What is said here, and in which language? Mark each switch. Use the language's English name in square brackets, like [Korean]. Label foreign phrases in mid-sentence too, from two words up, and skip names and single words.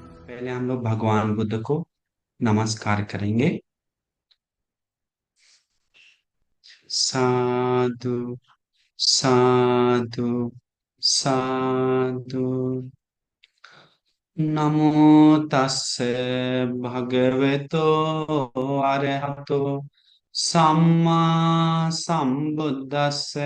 [Hindi] पहले हम लोग भगवान बुद्ध को नमस्कार करेंगे। [Pali] साधु साधु साधु। नमो तस्से भगवतो अरहतो सम्मा संबुद्दस्से।